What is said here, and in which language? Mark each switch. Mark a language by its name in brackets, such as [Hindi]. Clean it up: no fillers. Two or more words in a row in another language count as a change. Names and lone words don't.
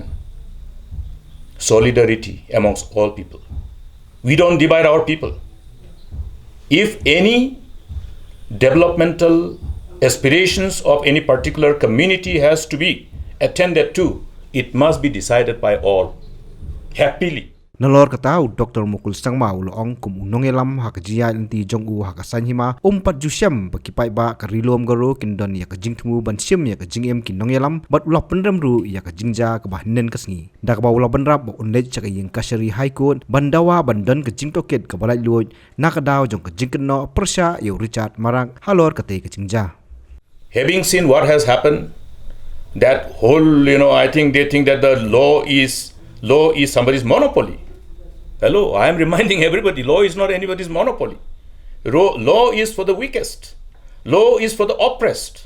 [English] Solidarity amongst all people. We don't divide our people. If any developmental aspirations of any particular community has to be attended to, it must be decided by all, happily. [Khasi] Nalor katau Dr. Mukul Sangmau loong kum nongïalam hakajia inti jongu hakasanhima umpat jusyam bakipai ba karilom garo kindon ya kajingtmu bansyam ya kajingem kin nongïalam bat ulah penramru ya kajingja kabahnen kasngi dak ba ulah benrap ba unlej chakayeng kasari [English] high court [Khasi] bandawa bandon kajingtoket kabalai luoj nakadaw jong kajingkeno persya ya Richard marang halor kate kajingja. [English] Having seen what has happened, that whole, I think they think that the law is somebody's monopoly. Hello, I am reminding everybody, law is not anybody's monopoly. Law is for the weakest. Law is for the oppressed.